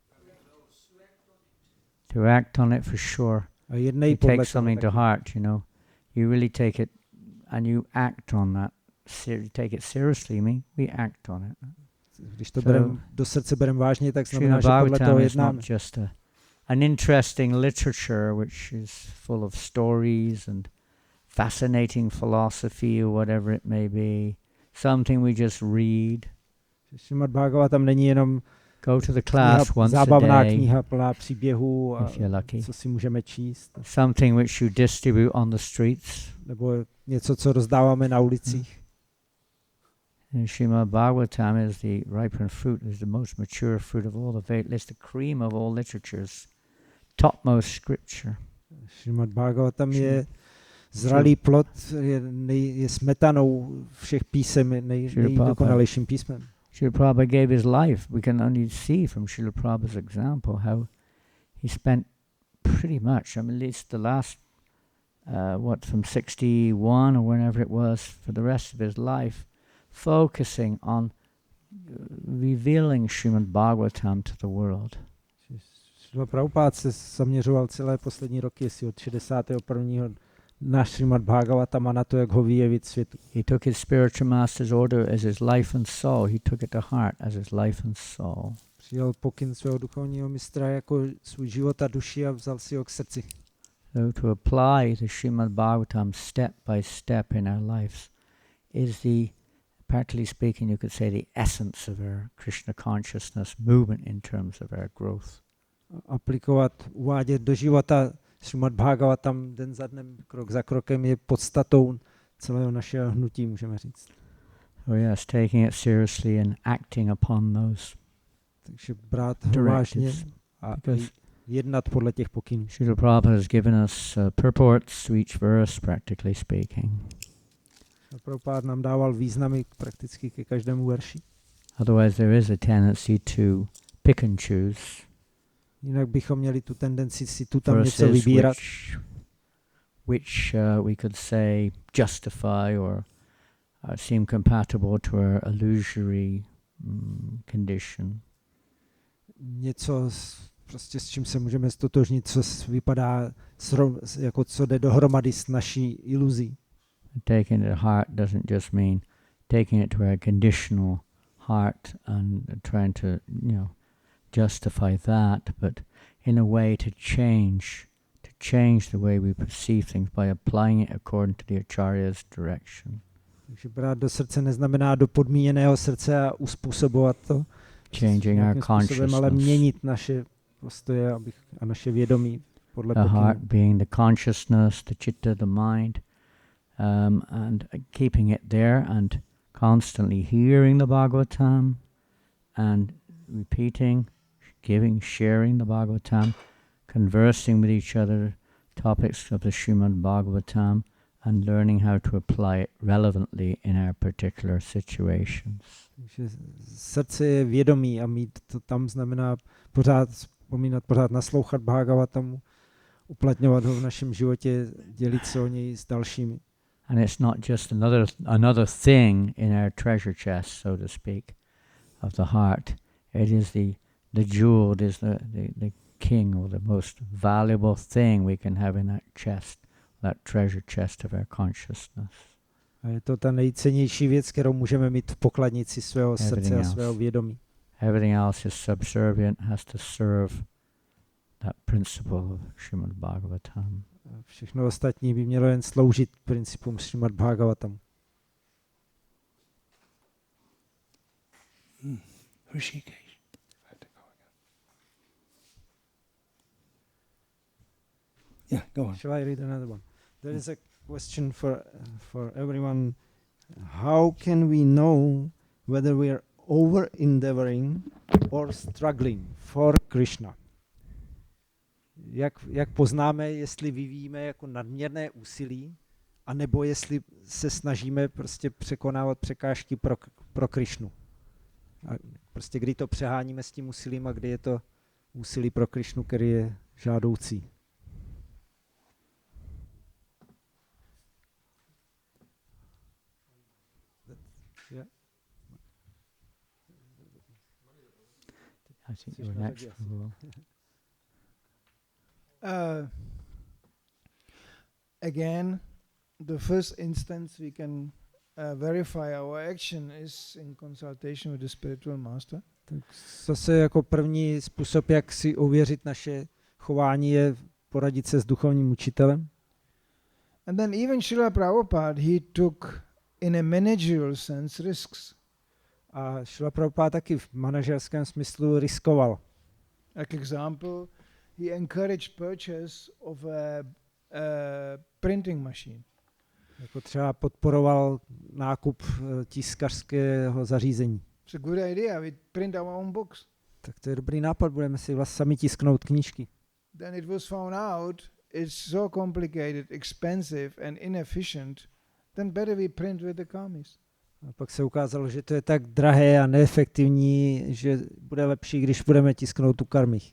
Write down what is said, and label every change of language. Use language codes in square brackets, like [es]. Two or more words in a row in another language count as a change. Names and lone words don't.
[en] To act on it for sure. [cs] A jednej [en] You [cs] podle [en] take something to heart, you know. You really take it and you act on that. You take it seriously, we act on it. [cs] Když to do srdce bereme vážně, tak znamená, že [en] Srimad [cs] podle toho [en] Bhagavatam is [cs] jednáme. [en] not just an interesting literature which is full of stories and fascinating philosophy or whatever it may be. Something we just read. [cs] Srimad Bhagavatam není jenom [en] Go to the class once a [cs] zábavná [en] day, [cs] kniha plná příběhů a [en] if you're lucky. [cs] co si můžeme číst. [en] Something which you distribute on the streets. [cs] Nebo něco, co rozdáváme na ulicích. [en] And Srimad Bhagavatam is the ripened fruit, is the most mature fruit of all the it's the cream of all literatures, topmost scripture. [cs] Srimad Bhagavatam je zralý plod, je smetanou všech písem, nejdokonalejším písmem. [en] Srila Prabhupada gave his life. We can only see from Srila Prabhupada's example how he spent pretty much, I mean, at least the last, from 61 or whenever it was, for the rest of his life, focusing on revealing Srimad Bhagavatam to the world. [cs] Srila Prabhupada se zaměřoval celé poslední roky, jestli od 61. na Srimad Bhagavatam a na to, jak ho vyjevit světu. [en] He took his spiritual master's order as his life and soul. He took it to heart as his life and soul. [cs] Přijal pokyn svého duchovního mistra jako svůj život a duši a vzal si ho k srdci. [en] So to apply the Srimad Bhagavatam step by step in our lives is practically speaking, you could say the essence of our Krishna consciousness movement in terms of our growth. [cs] Aplikovat, uvádět do života Srimad Bhagavatam den za dnem, krok za krokem je podstatou celého našeho hnutí, můžeme říct. [en] So yes, taking it seriously and acting upon those [cs] Takže brát ho vážně [en] directives. [cs] a [en] Because [cs] jednat podle těch pokynů. [en] Srila Prabhupada has given us purports to each verse, practically speaking. [cs] Prabhupada nám dával významy prakticky ke každému verši. [en] Otherwise there is a tendency to pick and choose [cs] Jinak bychom měli tu tendenci si tu tam něco [en] verses [cs] vybírat. [en] which we could say justify or seem compatible to our illusory condition. [cs] Něco prostě s čím se můžeme stotožnit, co vypadá jako co jde dohromady s naší iluzí. [en] Taking it to heart doesn't just mean taking it to our conditional heart and trying to, justify that, but in a way to change the way we perceive things by applying it according to the Acharya's direction. [cs] Takže brát do srdce neznamená do podmíněného srdce a uspůsobovat to. [en] Changing our consciousness. [cs] Ale měnit naše postoje a naše vědomí podle [en] The [cs] pokynů. [en] heart being the consciousness, the chitta, the mind, and keeping it there and constantly hearing the Bhagavatam and repeating, giving, sharing the Bhagavatam, conversing with each other, topics of the Srimad Bhagavatam, and learning how to apply it relevantly in our particular situations. [cs] Takže srdce je vědomí a mít to tam znamená pořád vzpomínat, pořád naslouchat Bhagavatamu, uplatňovat ho v našem životě, dělit se o něj s dalšími. [en] And it's not just another thing in our treasure chest, so to speak, of the heart. It is the jewel, it is the king or the most valuable thing we can have in that chest, that treasure chest of our consciousness. [cs] A je to ta nejcennější věc, kterou můžeme mít v pokladnici svého srdce a svého vědomí. [en] Everything else is subservient, has to serve that principle of Srimad Bhagavatam. [cs] Všechno ostatní by mělo jen sloužit principům Srimad Bhagavatam. [en] Yeah, go on. Shall I read another one? There is a question for everyone. How can we know whether we are over-endeavoring or struggling for Krishna? [cs] Jak poznáme, jestli vyvíjíme jako nadměrné úsilí, anebo jestli se snažíme prostě překonávat překážky pro Krishnu? A prostě kdy to přeháníme s tím úsilím a kdy je to úsilí pro Krishnu, který je žádoucí? [en] I think you were next. Again, the first instance we can verify our action is in consultation with the spiritual master. [cs] Zase jako první způsob, jak si ověřit naše chování, je poradit se s duchovním učitelem. [en] And then even Srila Prabhupada, he took in a managerial sense risks. [cs] A Srila Prabhupada taky v manažerském smyslu riskoval. [en] Like example, he encouraged purchase of a printing machine. [cs] Jako třeba podporoval nákup tiskařského zařízení. [en] It's a good idea. We print our own books. [cs] Tak to je dobrý nápad, budeme si vlastně sami tisknout knížky. [en] Then it was found out it's so complicated, expensive and inefficient. Then better we print with the karmis. [cs] A pak se ukázalo, že to je tak drahé a neefektivní, že bude lepší, když budeme tisknout tu karmich.